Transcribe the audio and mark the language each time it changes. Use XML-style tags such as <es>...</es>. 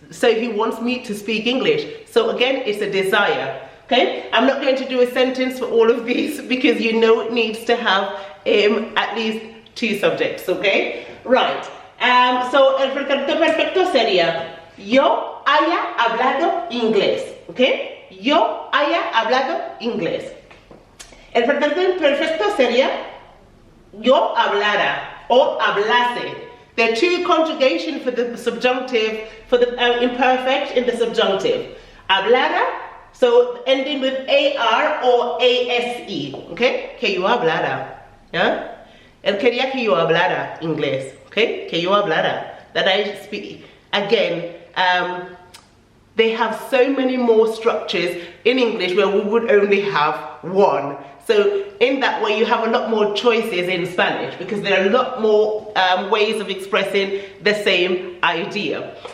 <en>So he wants me to speak English. So again, it's a desire. Okay? I'm not going to do a sentence for all of these because you know it needs to have at least 2 subjects. Okay? Right.</en> <es>So el pretérito perfecto sería yo haya hablado inglés. Okay? Yo haya hablado inglés. El pretérito imperfecto sería yo hablara o hablase.</es> <en>There are 2 conjugations for the subjunctive, for the imperfect in the subjunctive.</en> <es>Hablara,</es> <en>so ending with AR or ASE. Okay?</en> <es>Que yo hablara. Yeah? Él quería que yo hablara inglés. Okay? Que yo hablara.</es> <en>That I speak. Again, they have so many more structures in English where we would only have 1. So in that way you have a lot more choices in Spanish because there are a lot more ways of expressing the same idea.</en>